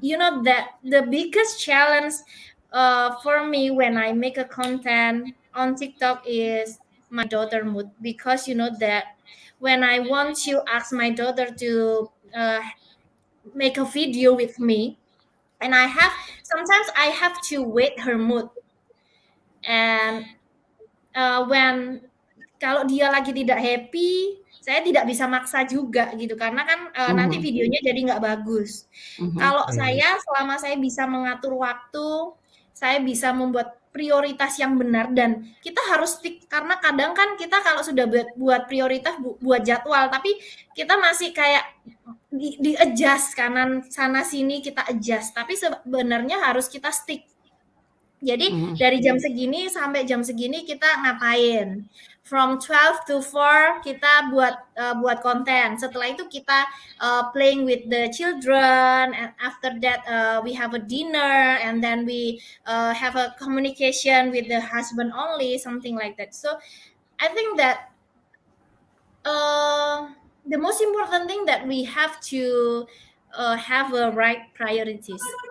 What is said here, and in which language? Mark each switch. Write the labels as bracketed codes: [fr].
[en] You know that the biggest challenge for me when I make a content on TikTok is my daughter mood, because you know that when I want to ask my daughter to make a video with me, and sometimes I have to wait her mood. And when [id] kalau dia lagi tidak happy, saya tidak bisa maksa juga gitu karena kan nanti videonya jadi nggak bagus. Kalau saya selama saya bisa mengatur waktu, saya bisa membuat prioritas yang benar dan kita harus stick karena kadang kan kita kalau sudah buat prioritas buat jadwal tapi kita masih kayak di adjust kanan sana sini kita adjust tapi sebenarnya harus kita stick. Jadi dari jam segini sampai jam segini kita ngapain? [en] From 12 to 4 [id] kita buat konten. Setelah itu kita [en] playing with the children, and after that we have a dinner, and then we have a communication with the husband only, something like that. So I think that the most important thing that we have to have a right priorities.